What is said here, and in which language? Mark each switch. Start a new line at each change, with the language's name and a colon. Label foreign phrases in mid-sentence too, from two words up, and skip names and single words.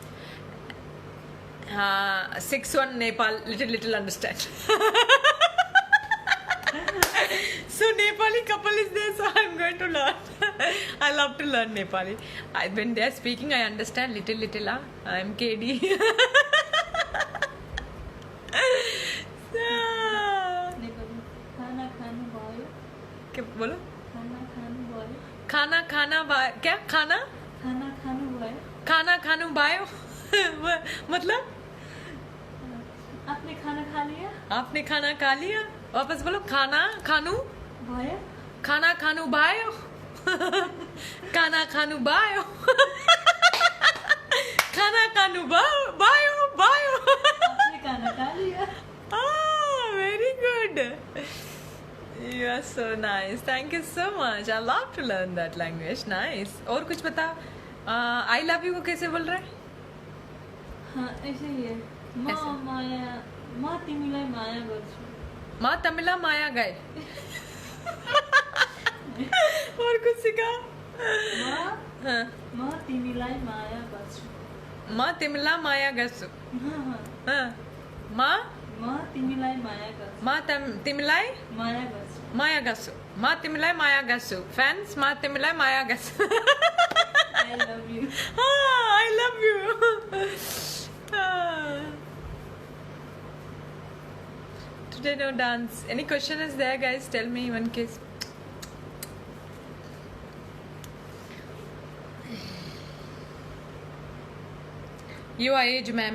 English: 6-1 Nepal, little understand. So Nepali couple is there, so I'm going to learn. I love to learn Nepali. When they are speaking, I understand little. I'm KD.
Nepali: नेपाली खाना खानु भयो
Hindi: क्या बोलो?
Nepali: खाना खानु भयो
Hindi: क्या खाना?
Nepali: खाना खानु भयो खाना खानु भयो
Hindi: मतलब आपने खाना खा लिया आपने खाना खा लिया? वापस बोलो
Nepali: खाना खानु भयो खाना खानु भयो खाना खानु भयो खाना खानु भयो
Hindi: आपने खाना खा लिया
English: very good. You are so nice. Thank you so much. I love to learn that language. Nice.
Hindi: और कुछ बता.
English: I love you
Hindi: को कैसे बोल रहा है? हाँ ऐसे ही है ऐसे?
Nepali: म तिमीलाई माया गर्छु माँ तमिला माया गए.
Hindi: और कुछ सिखा. हाँ.
Nepali: म तिमीलाई माया गर्छु माँ तिमिला माया गर्छु.
Hindi: हाँ हाँ. माँ
Nepali: म तिमीलाई माया गर्छु माँ तिमीलाई माया गर्छु माया गर्छु. माँ तिमीलाई माया गर्छु. Fans माँ तिमीलाई माया गर्छु.
English: I love you I love you. Today no dance. Any question is there, guys? Tell me one case. Your age, ma'am.